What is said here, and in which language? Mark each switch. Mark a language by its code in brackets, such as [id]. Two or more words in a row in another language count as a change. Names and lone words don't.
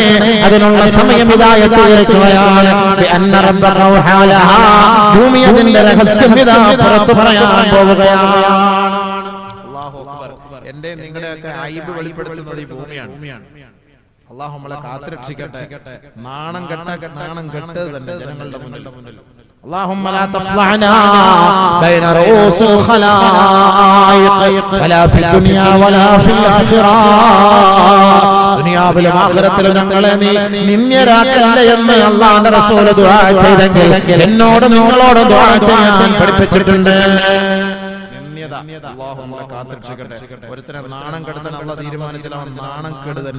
[ml] അതിനുള്ള സമയം ഇതായെത്തി ഇരിക്കുകയാണ്. ഭൂമി അതിന്റെ രഹസ്യം ഇതാ പുറത്തു പറയാൻ പോവുകയാണ്. [ar] الله أكبر. [ml] എന്റെ നിങ്ങളുടെയൊക്കെ ഐബ് വെളിപ്പെടുത്തുന്നത് ഈ ഭൂമിയാണ്. അല്ലാഹു നമ്മളെ കാത്തുരക്ഷിക്കട്ടെ. നാണം കെട്ടത് തന്നെ ജനങ്ങളുടെ മുന്നിൽ. [ar] اللهم لا تفضحنا بين رؤوس الخلائق ولا في الدنيا ولا في الآخرة. [ml] ദുനിയാവിലും ആഖിറത്തിലും ഞങ്ങളെ നീ നിന്ദ്യരാക്കല്ലേ എന്ന് അല്ലാഹുവിന്റെ റസൂൽ ദുആ ചെയ്തെങ്കിൽ എന്നോട് നിങ്ങളോട് ദുആ ചെയ്യാൻ പഠിപ്പിച്ചിട്ടുണ്ട്. അല്ലാഹു നമ്മളെ കാത്തുരക്ഷിക്കട്ടെ. ഒരുത്തനെ നാണം കെടുത്താൻ അല്ലാഹ് തീരുമാനിച്ചാൽ അവൻ നാണം കെടു തന്നെ.